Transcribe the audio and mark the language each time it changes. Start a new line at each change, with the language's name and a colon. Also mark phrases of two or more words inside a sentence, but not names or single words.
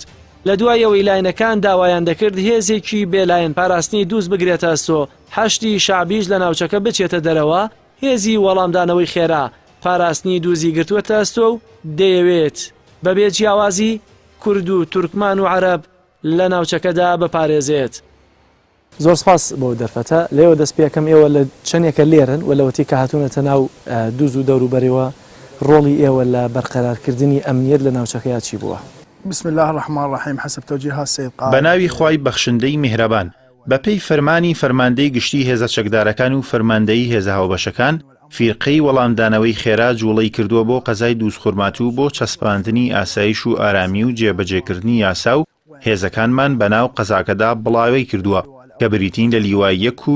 Central Kurdish: لە دوای ئەوەی لاینەکان داوایان دەکرد هێزێکی بێلایەن پاراستنی دووس بگرێتە ئەستۆ، حەشتی شعبیش لە ناوچەکە بچێتە دەرەوە، هێزی وەڵامدانەوەی خێرا پاراستنی دووزی گرتووەتە ئەستۆ و دەیەوێت بەبێ جیاوازی کورد و تورکمان و عەرەب لە ناوچەکەدا بپارێزێت. زۆر سپاس بۆ دەرفەتە. لێوە دەست پێکەم ئێوە لە چەندێکە لێرن و لەوەتی کە هاتوونەتە ناو دووز و دەوروبەرەوە ڕۆڵی ئێوە لە بەرقەرارکردنی ئەمنیەت لە ناوچەکەیە چی بووە؟
Arabic: بسم الله الرحمن الرحیم حسب توجیهات سید قائد.
Central Kurdish: بەناوی خوای بەخشندەی میهرەبان بەپێی فەرمانی فەرماندەی گشتی هێزە چەکدارەکان و فەرماندەی هێزە هاوبەشەکان فیرقەی وەڵامدانەوەی خێرا جوڵەی کردووە بۆ قەزای دووس خورماتوو بۆ چەسپاندنی ئاسایش و ئارامی و جێبەجێکردنی یاسا و هێزەکانمان بەناو قەزاکەدا بڵاوی کردووە کە بریتین لە لیوای 1